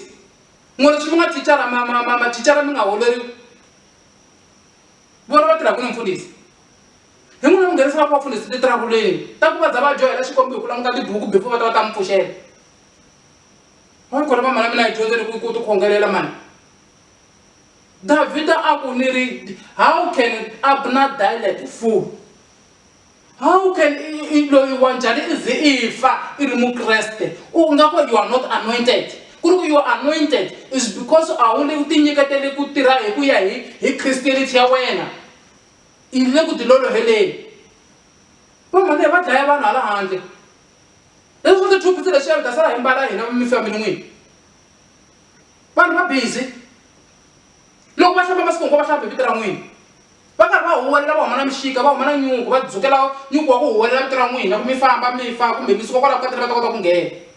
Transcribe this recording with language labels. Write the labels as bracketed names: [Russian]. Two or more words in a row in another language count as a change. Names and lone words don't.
[Tsonga] N'we leswi mi nga thicara mathicara mi nga holeriwi vona va tirhaka ni mfundhisi hi n'wina mi nghenisaka vafundhisi titiravuleni ta ku va za va joyela Xikwembu hi ku languta tibuku before va ta mi pfuxela. Va kona va mhana mina hi dyondzeni ku ti khongelela mani. Davhida a ku ni ri [English] how can Abner die like a fool? How can [Tsonga] loyi wa njhani i ze i fa i ri mukreste u nga ku [English] you are not anointed? [Tsonga] Ku ri ku [English] you are anointed is because [Tsonga] a wu le ku ti nyiketele ku tirha hi ku ya hi Christianity ya wena i le ku tiloloheleni. Va mhani va dlaya vanhu hala handle leswi swi tithupisi leswi ya ta sala hi mbala hina mi family n'wini vanhu va busy loko va hlamba masiku hinkwawo va hlamba hi vito ra n'wina va karhi va huwelela va huma na mixika va huma na nyuku va dzukela nyuku wa ku huwelela vito ra n'wina ku mi famba mi fa kumbe mi suka kwalaho ka tele va ta kota ku nghena.